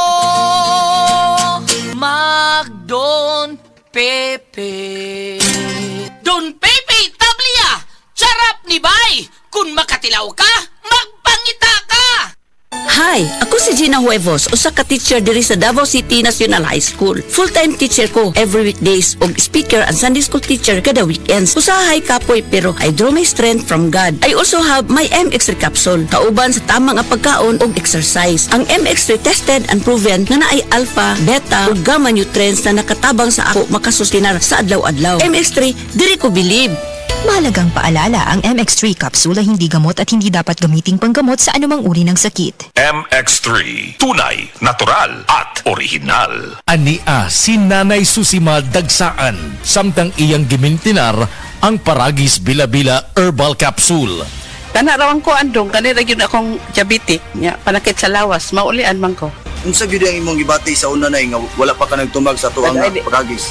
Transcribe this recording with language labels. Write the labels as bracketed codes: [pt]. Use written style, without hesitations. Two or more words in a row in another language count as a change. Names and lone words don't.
[ceb] Mag Don Pepe. Don Pepe Tablia, sarap ni bay, kung makatilaw ka, magpangita ka. Hi, ako si Gina Huevos, usa ka teacher diri sa Davao City National High School. [en] Full-time teacher [ceb] ko [en] every weekdays [ceb] ug [en] speaker and Sunday school teacher [ceb] kada weekends. Usahay kapoy pero I draw my strength from God. I also have my MX3 capsule, kauban sa tamang nga pagkaon ug exercise. Ang MX3 [en] tested and proven [ceb] nga naay alpha, beta ug gamma nutrients na nakatabang sa ako makasustinar sa adlaw-adlaw. MX3, diri ko believe. [tl] Mahalagang paalala, ang MX3 capsule ay hindi gamot at hindi dapat gamiting panggamot sa anumang uri ng sakit. MX3, tunay, natural at original. [ceb] Ania si Nanay Susima Dagsaan, samtang iyang gimintinar ang Paragis Bila-Bila Herbal Capsule. Tanarawan ko andong, kanira yun akong diabetic, nya, panakit sa lawas, maulian man ko. Unsa gyud ang imong gibati sa una nay nga wala pa ka nagtumag sa tuang Paragis?